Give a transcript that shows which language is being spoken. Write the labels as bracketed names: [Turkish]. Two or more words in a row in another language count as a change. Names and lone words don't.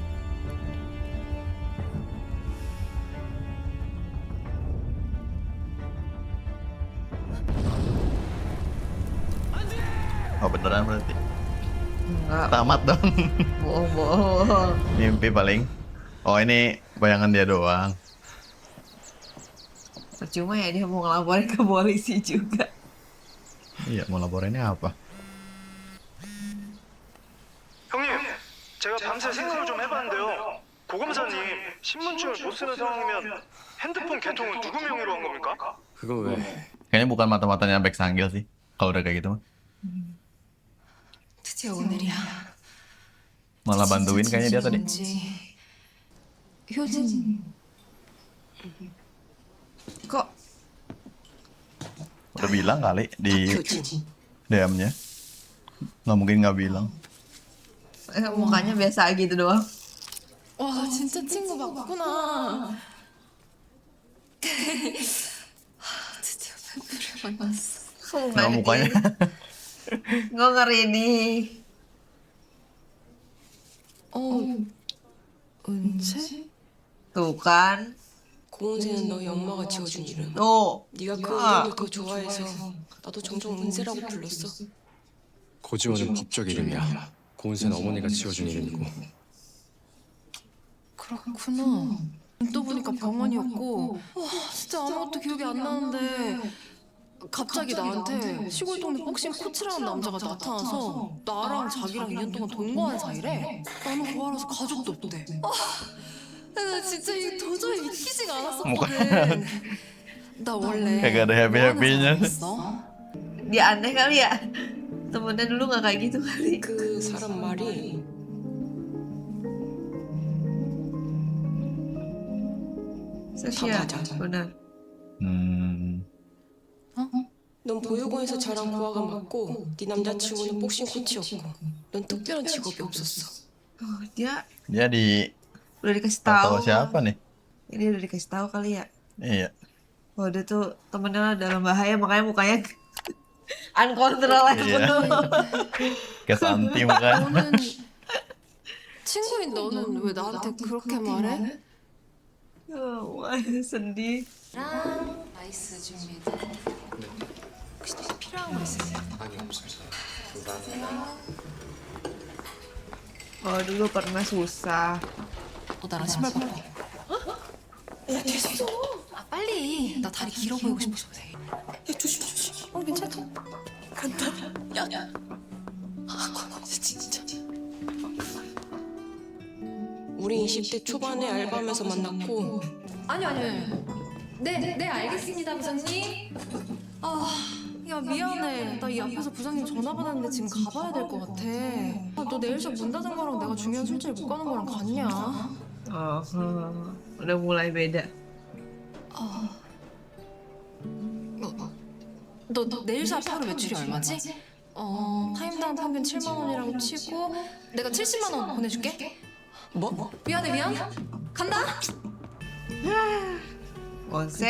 [Indonesian] Oh beneran berarti. Enggak, Tamat dong. bohong-bohong. Mimpi paling. Oh ini bayangan dia doang. Percuma ya dia mau ngelaporin ke polisi juga. Iya mau laporannya apa? [Korean] 형님, 제가 밤새 생각을 좀 해봤는데요. 고검사님, 신분증을 못 쓰는 상황이면 핸드폰 개통은 누구 명의로 한 겁니까? 그거 왜? [Indonesian] Kayaknya bukan mata-matanya Baek Sanggil sih. Kalau udah kayak gitu mah. [Korean] 드디어 오늘이야. [Indonesian] Malah bantuin kayaknya dia tadi. 효진. Kok Udah bilang kali di DM-nya. Nggak mungkin nggak bilang. mukanya biasa gitu doang? [Korean] 와 진짜 친구 맞구나. 드디어 팬분을 만났어. [Indonesian] Nggak mukanya. Gue ngeri nih. 은채? Tuh kan. [Korean] 고은세는 너희 엄마가 지어준 이름. [Indonesian] Tuh. [Korean] 네가 그 이름을 더 좋아해서 나도 종종 은세라고 불렀어. 고지원은 법적 이름이야. 고은세는 어머니가 지어준 이름이고. 그렇구나. 또 보니까 병원이었고 와 진짜 아무것도 기억이 안 나는데 갑자기 나한테 시골 동네 복싱 코치라는 남자가 나타나서 나랑 자기랑 2년 동안 동거한 사이래. 나는 고아라서 가족도 없대. 나 진짜 이게 도저히 믿기지가 않았었거든. 나 원래 [Indonesian] Kagak ada happy-happynya. Dia aneh kali ya. Temennya dulu gak kayak gitu kali. [Korean] 그 사람 말이 [Indonesian] Sosial. [Korean] 맞아. [Indonesian] Bener. [Korean] 넌 보육원에서 자란 고아가 맞고 네 남자친구는 복싱 코치였고 넌 특별한 직업이 없었어. [Indonesian] Dia Dia di udah dikasih nggak tahu tahu. siapa nih. Ini udah dikasih tahu kali ya. Iya. Oh dia tuh temennya dalam bahaya makanya mukanya uncontrollable. Kayak Santi mukanya. [Korean] 너는 친구인 너는 왜 나한테 그렇게 말해? [Indonesian] Wah sedih. [Korean] 라이스 줍니다. 혹시 또 필요한 거 있으세요? 아니 없어요. [Indonesian] Oh dulu pernah susah. [Korean] 나랑 신발 바꿔. 야 됐어. 아 빨리. 나 다리 길어 보이고 싶어서 그래. 야 조심. 괜찮아. 간다. 야. 아 고마워 진짜. 우리 20대 초반에 알바하면서 만났고 아니. 네 알겠습니다 부장님. 야 미안해. 나 이 앞에서 부장님 전화 받았는데 지금 가봐야 될 것 같아. 너 내일 수업 문 닫은 거랑 내가 중요한 술자리 못 가는 거랑 같냐? [Indonesian] Udah mulai beda. [Korean] 너 내일 수업 하루 매출이 얼마지? 타임당 평균 7만 원이라고 치고 내가 70만 원 보내줄게. 뭐? 미안. 간다. Gonse.